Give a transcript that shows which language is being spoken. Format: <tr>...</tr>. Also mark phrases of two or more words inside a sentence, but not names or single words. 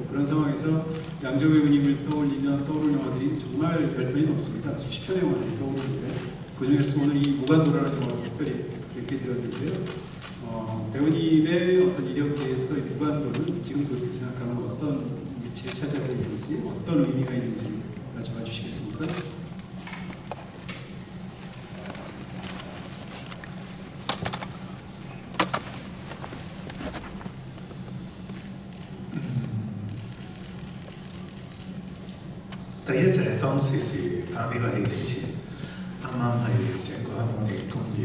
<ko>그런 상황에서 양조위 배우님을 떠올리면 떠오르는 영화들이 정말 10편이 넘습니다. 수십 편의 영화들이 떠오르는데 그중에서 오늘 이 무간도라는 영화를 특별히 뵙게 되었는데요. 배우님의 어떤 이력에서 이 무간도는 지금도 이렇게 생각하면 어떤 위치에 차지하고 있는지, 어떤 의미가 있는지 여쭤봐 주시겠습니까?</ko> <yue>第一就係當時拍呢個戲之前，啱啱係整個香港電影工業</yue>